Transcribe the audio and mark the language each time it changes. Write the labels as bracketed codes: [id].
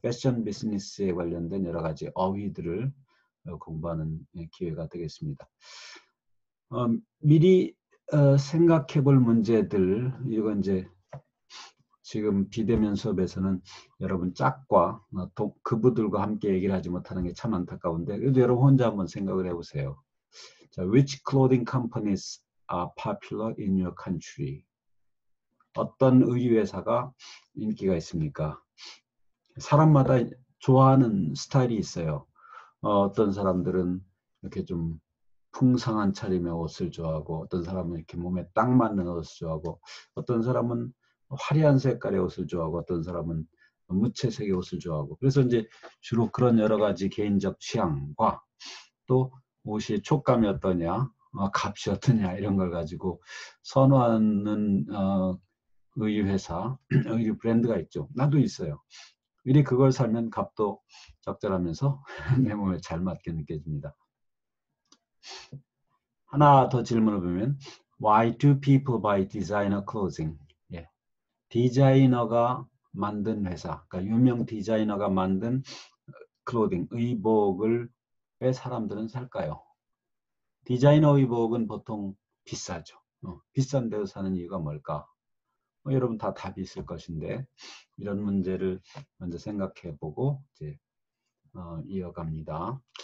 [ko] 패션 비즈니스에 관련된 여러 가지 어휘들을 공부하는 기회가 되겠습니다. 미리 생각해 볼 문제들, 이건 이제 지금 비대면 수업에서는 여러분 짝과 그부들과 함께 얘기를 하지 못하는 게 참 안타까운데 그래도 여러분 혼자 한번 생각을 해보세요. 자, [en] which clothing companies are popular in your country? [ko] 어떤 의류회사가 인기가 있습니까? 사람마다 좋아하는 스타일이 있어요. 어떤 사람들은 이렇게 좀 풍성한 차림의 옷을 좋아하고 어떤 사람은 이렇게 몸에 딱 맞는 옷을 좋아하고 어떤 사람은 화려한 색깔의 옷을 좋아하고 어떤 사람은 무채색의 옷을 좋아하고 그래서 이제 주로 그런 여러 가지 개인적 취향과 또 옷이 촉감이 어떠냐 값이 어떠냐 이런 걸 가지고 선호하는 의류 회사, 의류 브랜드가 있죠. 나도 있어요. 미리 그걸 사면 값도 적절하면서 내 몸에 잘 맞게 느껴집니다. 하나 더 질문을 보면 [en] Why do people buy designer clothing? [ko] 예. 디자이너가 만든 회사, 그러니까 유명 디자이너가 만든 클로딩, 의복을 왜 사람들은 살까요? 디자이너 의복은 보통 비싸죠. 비싼 데서 사는 이유가 뭘까? 여러분 다 답이 있을 것인데 이런 문제를 먼저 생각해 보고 이제 이어갑니다.